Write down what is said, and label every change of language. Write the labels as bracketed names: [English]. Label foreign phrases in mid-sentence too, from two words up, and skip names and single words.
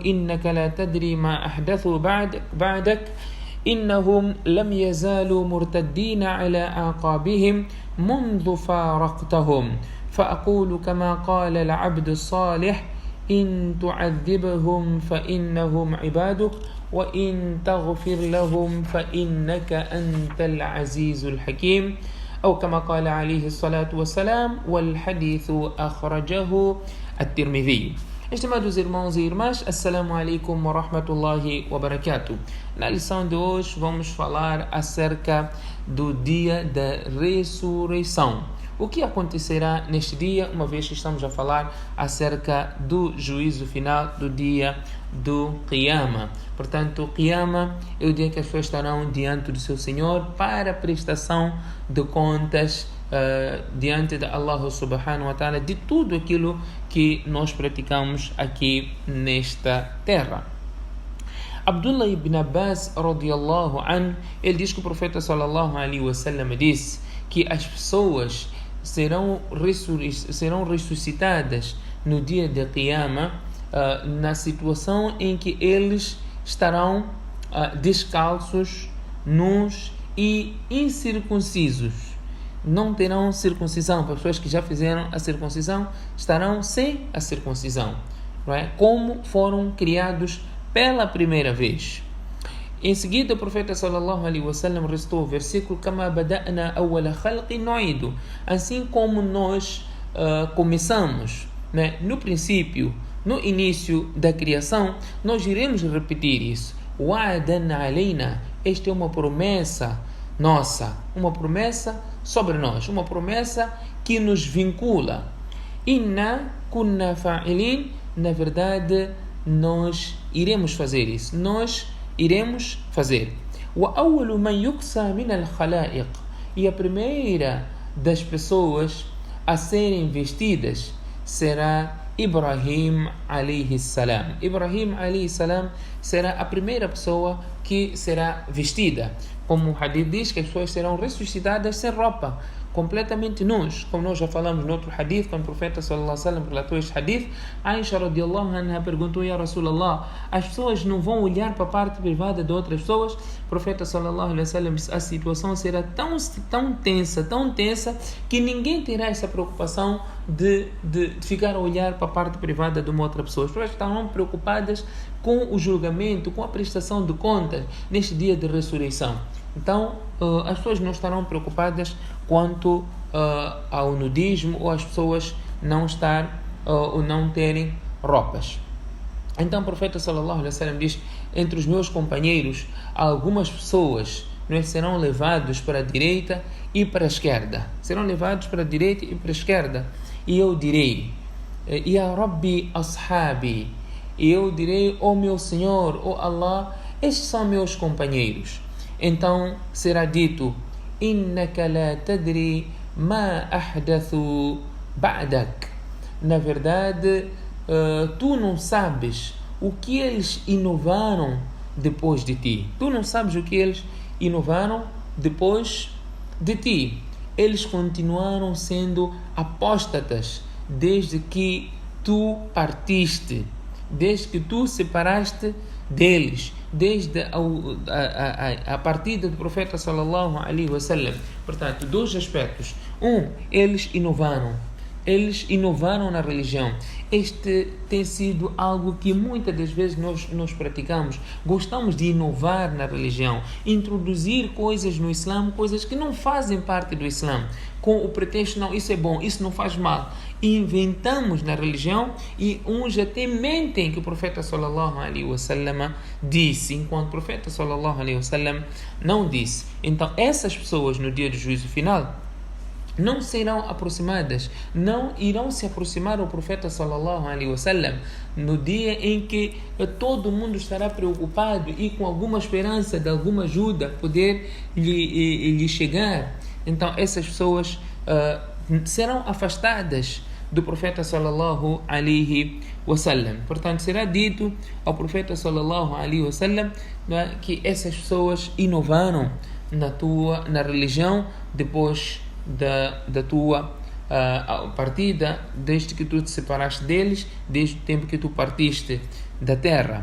[Arabic] إنك لا تدري ما أحدثوا بعدك إنهم لم يزالوا مرتدين على أعقابهم منذ فارقتهم فأقول كما قال العبد الصالح إن تعذبهم فإنهم عبادك وإن تغفر لهم فإنك أنت العزيز الحكيم أو كما قال عليه الصلاة والسلام والحديث أخرجه الترمذي. [Portuguese] Estimados irmãos e irmãs, [Arabic] السلام عليكم ورحمة الله وبركاته. [Portuguese] Na lição de hoje vamos falar acerca do dia da ressurreição. O que acontecerá neste dia, uma vez que estamos a falar acerca do juízo final, do dia do Qiyama. Portanto, Qiyama é o dia que as pessoas estarão diante do seu Senhor para a prestação de contas diante de Allah [Arabic] سبحانه وتعالى [Portuguese] de tudo aquilo que nós praticamos aqui nesta terra. [Arabic] Abdullah ibn Abbas رضي الله عنه, [Portuguese] ele diz que o profeta [Arabic] صلى الله عليه وسلم [Portuguese] disse que as pessoas serão ressuscitadas no dia de Qiyama na situação em que eles estarão descalços, nus e incircuncisos. Não terão circuncisão. Para pessoas que já fizeram a circuncisão estarão sem a circuncisão, não é? Como foram criados pela primeira vez. Em seguida, o profeta [Arabic] صلى الله عليه وسلم [Portuguese] recitou o versículo [Arabic] كما بدأنا أول خلق نعيده. [Portuguese] Assim como nós começamos, né? No princípio, no início da criação, nós iremos repetir isso. [Arabic] وعدا علينا. [Portuguese] Esta é uma promessa nossa, uma promessa sobre nós, uma promessa que nos vincula. [Arabic] إنا كنا فاعلين. [Portuguese] Na verdade, nós iremos fazer isso. Nós iremos fazer. [Arabic] وَأَوَّلُ مَنْ يُكْسَى مِنَ الْخَلَائِقِ. [Portuguese] E a primeira das pessoas a serem vestidas será Ibrahim [Arabic] عليه السلام. [Portuguese] Ibrahim [Arabic] عليه السلام [Portuguese] será a primeira pessoa que será vestida. Como o hadith diz que as pessoas serão ressuscitadas sem roupa, completamente nus. Como nós já falamos no outro hadith, quando o profeta [Arabic] صلى الله عليه وسلم [Portuguese] relatou este hadith, Aisha [Arabic] رضي الله عنها [Portuguese] perguntou: [Arabic] يا رسول الله, [Portuguese] as pessoas não vão olhar para a parte privada de outras pessoas? O profeta [Arabic] صلى الله عليه وسلم [Portuguese] disse: a situação será tão tensa, que ninguém terá essa preocupação de ficar a olhar para a parte privada de uma outra pessoa. As pessoas estarão preocupadas com o julgamento, com a prestação de contas neste dia de ressurreição. Então, as pessoas não estarão preocupadas quanto ao nudismo ou as pessoas não terem roupas. Então, o profeta [Arabic] صلى الله عليه وسلم [Portuguese] diz: entre os meus companheiros, algumas pessoas serão levados para a direita e para a esquerda. Serão levados para a direita e para a esquerda. E eu direi: [Arabic] يا رب أصحابي. [Portuguese] E eu direi: ó meu Senhor, ó Allah, estes são meus companheiros. Então será dito: [Arabic] إنك لا تدري ما أحدثوا بعدك. [Portuguese] Na verdade, tu não sabes o que eles inovaram depois de ti. Tu não sabes o que eles inovaram depois de ti. Eles continuaram sendo apóstatas desde que tu partiste, desde que tu separaste deles, desde a partida do profeta [Arabic] صلى الله عليه وسلم. [Portuguese] Portanto, dois aspectos. Eles inovaram. eles inovaram na religião. Este tem sido algo que muitas das vezes nós praticamos. Gostamos de inovar na religião, introduzir coisas no Islã, coisas que não fazem parte do Islã, com o pretexto, não, isso é bom, isso não faz mal. Inventamos na religião e uns até mentem que o profeta [Arabic] صلى الله عليه وسلم [Portuguese] disse, enquanto o profeta [Arabic] صلى الله عليه وسلم [Portuguese] não disse. Então essas pessoas no dia do juízo final não serão aproximadas, não irão se aproximar ao profeta [Arabic] صلى الله عليه وسلم [Portuguese] no dia em que todo mundo estará preocupado e com alguma esperança de alguma ajuda poder lhe chegar. Então essas pessoas serão afastadas do profeta [Arabic] صلى الله عليه وسلم. [Portuguese] Portanto, será dito ao profeta [Arabic] صلى الله عليه وسلم [Portuguese] que essas pessoas inovaram na religião depois da tua partida, desde que tu te separaste deles, desde o tempo que tu partiste da terra.